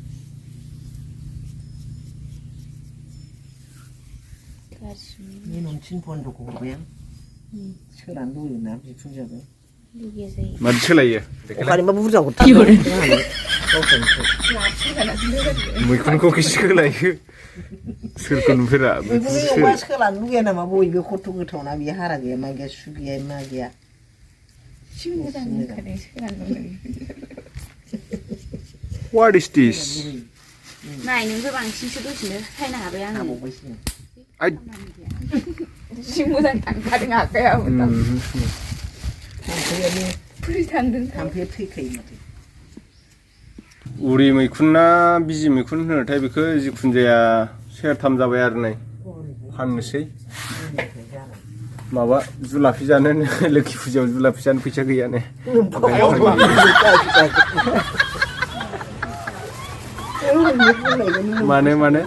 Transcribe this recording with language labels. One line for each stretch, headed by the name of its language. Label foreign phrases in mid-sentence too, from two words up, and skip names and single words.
Bodo: बे न'थिन बन्द'खौ हरबाय आं सोलानो लुबैयोना बिखुनजोआबो लुगैया जायो माथो सोलायो अखानिबा बुरजा हरथारो मैखुनखौ सोलायो सोरखौ नुफेरा मैखुनखौ सोलानो लुगैया नामा बयबो खथ' गोथावना बियो हारा गैया मा गैया सु गैया मा गैया
English: What is this?
Bodo: नाय नोंबो बांसिनसो दसेनो सायनो हाबाय आङो जि मोजां थांखादों आखायाबो थाम्फैया थैखायो माथो उरि मैखुनना बिजि मैखुन होनोथाय बेखौ जिखुनु जाया सेरथाम जाबाय आरो नै फाननोसै माबा जुलाफि जानो लोखि फुजायाव जुलाफि जानो फैसा गैया ने माने